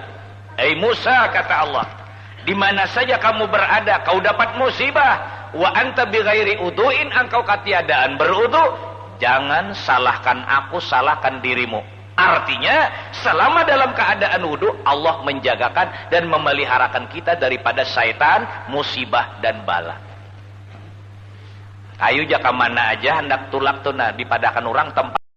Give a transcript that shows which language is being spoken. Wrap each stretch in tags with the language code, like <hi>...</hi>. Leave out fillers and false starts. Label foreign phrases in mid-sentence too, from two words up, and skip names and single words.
<id>Musa, kata Allah, di mana saja kamu berada, kau dapat musibah.</id> <ar>وأنت بغير وضوء,</ar> <id>engkau ketiadaan berudu. Jangan salahkan aku, salahkan dirimu. Artinya, selama dalam keadaan wudu, Allah menjagakan dan memeliharakan kita daripada syaitan, musibah dan bala.</id> <bjn>Ayo jaka mana aja hendak tulak tuna dipadakan orang tempat</bjn>